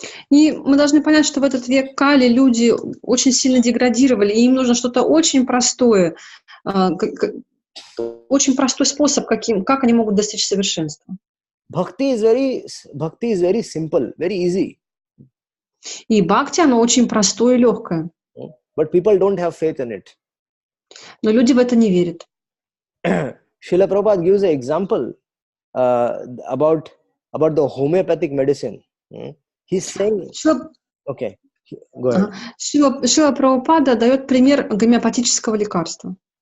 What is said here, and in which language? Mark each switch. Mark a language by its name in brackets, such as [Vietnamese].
[Russian] И мы должны понять, что в этот век Кали люди очень сильно деградировали, и им нужно что-то очень простое, очень простой способ, как они могут достичь совершенства. [English] Bhakti is very simple, very easy. [Russian] И бхакти, оно очень простое и легкое. [English] But people don't have faith in it. [Russian] Но люди в это не верят. [English] Srila Prabhupada gives an example about the homeopathic medicine. He's saying, okay, go ahead. [Russian] Шрила Прабхупада дает пример гомеопатического лекарства.